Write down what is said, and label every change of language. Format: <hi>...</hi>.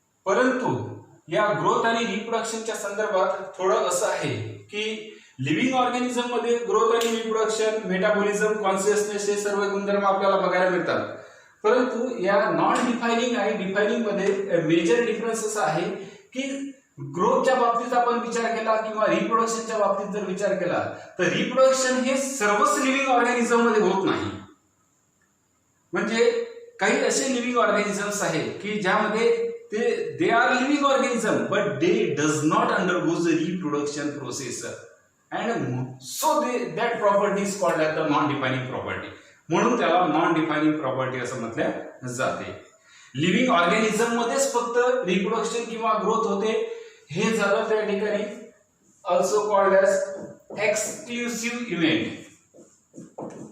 <mr>परंतु या ग्रोथ आणि रिप्रोडक्शनच्या संदर्भात थोडं असं आहे की लिव्हिंग ऑर्गॅनिझम मध्ये ग्रोथ आणि रिप्रोडक्शन, मेटाबॉलिझम, कॉन्शियसनेस हे सर्व गुणधर्म आपल्याला बघायला मिळतात. परंतु या नॉन डिफायनिंग आणि डिफायनिंग मध्ये मेजर डिफरन्स असा आहे की ग्रोथच्या बाबतीत आपण विचार केला किंवा रिप्रोडक्शनच्या बाबतीत जर विचार केला तर रिप्रोडक्शन हे सर्वच लिव्हिंग ऑर्गॅनिझम मध्ये होत नाही. म्हणजे काही असे लिव्हिंग ऑर्गॅनिझम्स आहेत की ज्यामध्ये</mr> <en>they are living organism but they does not undergo the reproduction process and so that property is called as the non defining property.</en> <mr>म्हणून त्याला नॉन डिफायनिंग प्रॉपर्टी असं म्हटलं जाते. लिव्हिंग ऑर्गॅनिझम मध्येच फक्त रिप्रोडक्शन किंवा ग्रोथ होते, हे झालं त्या ठिकाणी</mr> <en>Also called as exclusive event.</en>